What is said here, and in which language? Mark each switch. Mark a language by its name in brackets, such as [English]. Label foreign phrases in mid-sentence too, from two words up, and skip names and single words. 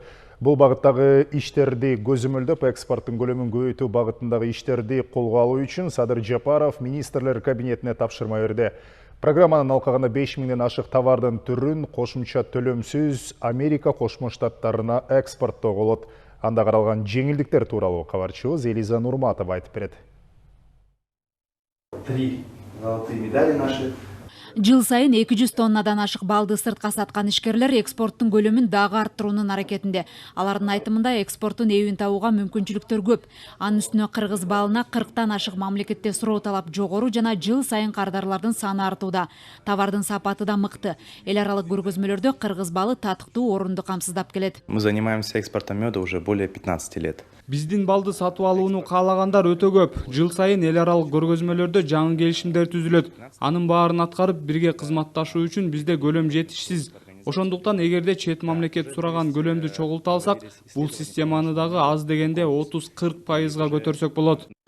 [Kyrgyz] Бул багыттагы иштерди көзөмөлдөп, экспорттун көлөмүн көбөйтүү багытындагы иштерди колго алуу үчүн Садыр Жапаров министрлер кабинетине тапшырма берди. Программанын алкагында 5000ден ашык товардын түрүн кошумча төлөмсүз Америка Кошмо Штаттарына экспорттоого болот. Анда каралган жеңилдиктер тууралуу кабарчыбыз Элиза Нурматова айтып берет. [Russian] 3 золотые медали наши. [Kyrgyz] Жыл сайын 200 тоннадан ашык балды сыртка саткан ишкерлер экспорттун көлөмүн дагы арттыруунун аракетинде. Алардын айтымында экспорттун эбин табууга мүмкүнчүлүктөр көп. Анын үстүнө кыргыз балына 40тан ашык мамлекетте суроо талап жогору жана жыл сайын кардарлардын саны артууда. Товардын сапаты да мыкты. Эл аралык көргөзмөлөрдө кыргыз балы татыктуу орунду камсыздап келет. [Russian] Мы занимаемся экспортом меда уже более 15 лет. [Kyrgyz] Биздин балды сатып алууну каалагандар өтө көп. Жыл сайын эл аралык көргөзмөлөрдө жаңы келишимдер түзүлөт. Анын баарын аткарып бирге кызматташуу үчүн бизде көлөм жетишсиз. Ошондуктан эгерде чет мамлекет сураган көлөмдү чогулта алсак, бул системаны дагы аз дегенде 30–40% көтөрсөк болот.